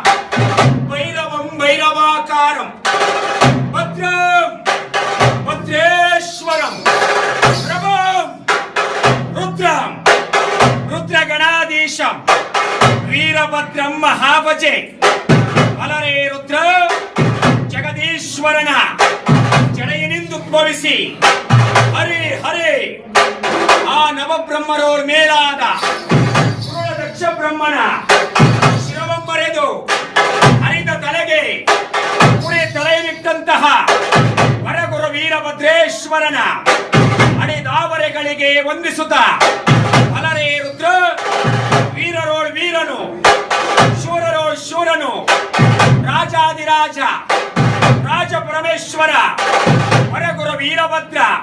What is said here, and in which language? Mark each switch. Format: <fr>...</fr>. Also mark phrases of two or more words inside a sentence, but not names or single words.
<sa>ಭೈರವಂ ಭೈರವಾಕಾರಂ ಭದ್ರಂ ಭದ್ರೇಶ್ವರಂ ಪ್ರಭಂ ರುದ್ರಂ ರುದ್ರಗಣಾಧೀಶಂ ವೀರಭದ್ರಂ ಮಹಾಭಜೆ.</sa> <kn>ಅಲರೇ ರುದ್ರ ಜಗದೀಶ್ವರನ ಜಡೆಯನಿಂದುದ್ಭವಿಸಿ ಹರೇ ಹರೇ ಆ ನವಬ್ರಹ್ಮರೋರ್ ಮೇಲಾದ ದಕ್ಷ ಬ್ರಹ್ಮನ ಶಿರವಂ ಬರೆದು ಹರಿದ ತಲೆಗೆ ಕುಡಿ ತಲೆಯನ್ನಿಟ್ಟಂತಹ ವರಗುರು ವೀರಭದ್ರೇಶ್ವರನ ಅಡೆದಾವರೆಗಳಿಗೆ ವಂದಿಸುತ್ತ ಅಲರೇ ರುದ್ರ ವೀರರೋಳ್ ವೀರನು ಶೂರರೋಳ್ ಶೂರನು ರಾಜಾದಿರಾಜ ರಾಜ ಪರಮೇಶ್ವರ ವರಗುರು ವೀರಭದ್ರ</kn>